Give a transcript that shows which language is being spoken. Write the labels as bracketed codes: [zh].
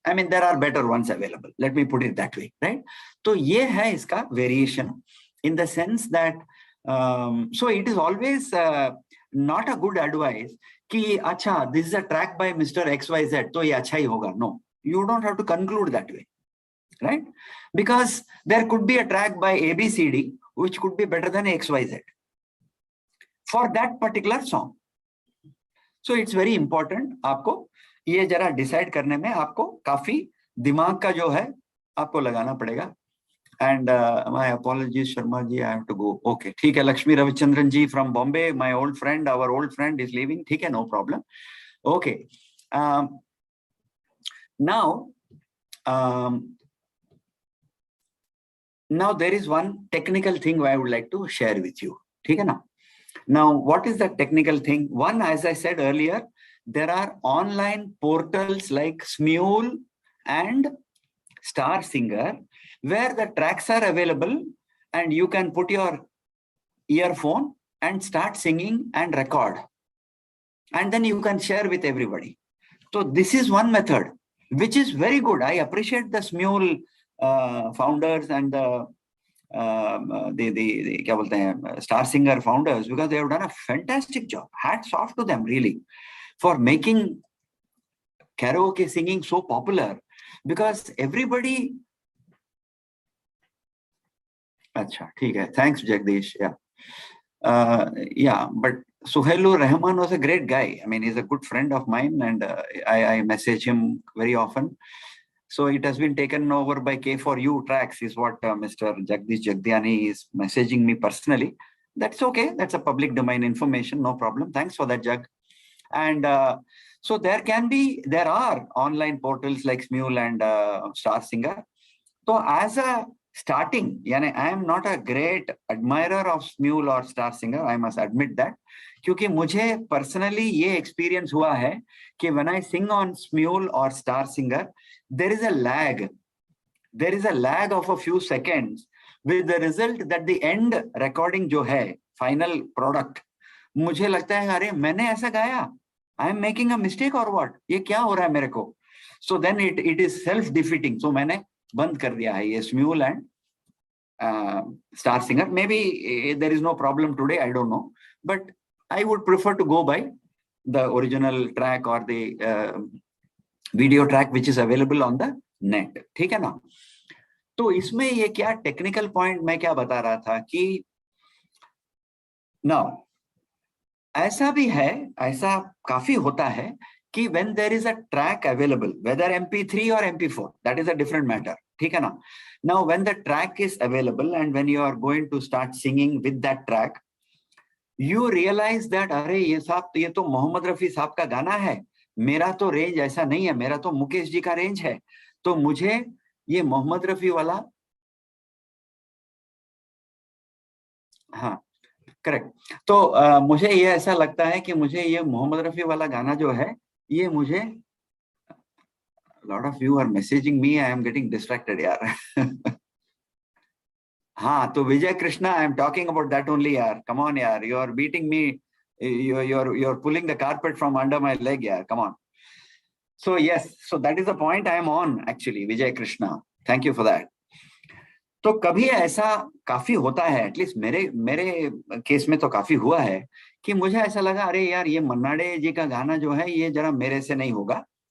[en] I mean, there are better ones available. Let me put it that way, right? So [hi] ye hai iska [en] variation in the sense that, so it is always not a good advice [hi] ki, acha, [en] this is a track by Mr. XYZ, so [hi] ye acha hi hoga. [en] No, you don't have to conclude that way, right? Because there could be a track by ABCD, which could be better than XYZ for that particular song. So it's very important, [hi] आपको ये जरा decide करने में आपको काफी दिमाग का जो है आपको लगाना पड़ेगा. [en] And my apologies, Sharma ji, I have to go. [hi] Okay, ठीक है. [en] Lakshmi Ravichandran ji from Bombay, my old friend, our old friend is leaving. [hi] ठीक है, [en] no problem. Okay. Now there is one technical thing I would like to share with you. [hi] ठीक है ना? [en] Now, what is the technical thing? One, as I said earlier, there are online portals like Smule and Star Singer, where the tracks are available and you can put your earphone and start singing and record. And then you can share with everybody. So this is one method, which is very good. I appreciate the Smule founders and the [hi] क्या बोलते हैं [en] Star Singer founders, because they have done a fantastic job. Hats off to them really for making karaoke singing so popular, because everybody. [hi] अच्छा ठीक है, thanks Jagdish. [en] Yeah, but Suhailur Rahman was a great guy. I mean, he's a good friend of mine, and I message him very often. So it has been taken over by K4U Tracks, is what Mr. Jagdish Jagdiani is messaging me personally. That's okay. That's a public domain information. No problem. Thanks for that, Jag. And so there are online portals like Smule and Star Singer. So as a starting, I am not a great admirer of Smule or Star Singer. I must admit that. [hi] क्योंकि मुझे personally ये experience हुआ है कि [en] when I sing on Smule or Star Singer, there is a lag. There is a lag of a few seconds, with the result that the end recording [hi] जो है, [en] final product, [hi] मुझे लगता है अरे मैंने ऐसा गाया, [en] I am making a mistake or what? [hi] ये क्या हो रहा है मेरे को? [en] So then it is self-defeating. [hi] So मैंने बंद कर दिया है ये Smule and Star Singer. [en] Maybe there is no problem today, I don't know, but I would prefer to go by the original track or the video track which is available on the net. [hi] ठीक है ना? तो इसमें ये क्या technical point मैं क्या बता रहा था कि now ऐसा भी है, ऐसा काफी होता है कि [en] when there is a track available, whether MP3 or MP4, that is a different matter. [hi] ठीक है ना? [en] Now when the track is available and when you are going to start singing with that track, you realize that [hi] अरे ये तो मोहम्मद रफी साहब का गाना है, मेरा तो रेंज ऐसा नहीं है, मेरा तो मुकेश जी का रेंज है, तो मुझे ये मोहम्मद रफी वाला, हाँ करेक्ट, तो मुझे ये ऐसा लगता है कि मुझे ये मोहम्मद रफी वाला गाना जो है, ये मुझे, [en] lot of you are messaging me, I am getting distracted [hi] यार. हाँ, तो [en] Vijay Krishna, I am talking about that only यार. Come on यार, you are beating me, you're pulling the carpet from under my leg यार. Come on. So yes, so that is the point I am on actually, Vijay Krishna. Thank you for that. [hi] तो कभी ऐसा काफी होता है, at least मेरे case में तो काफी हुआ है कि मुझे ऐसा लगा अरे यार ये मन्नाडे जी का गाना जो है ये जरा मेरे से नहीं होगा.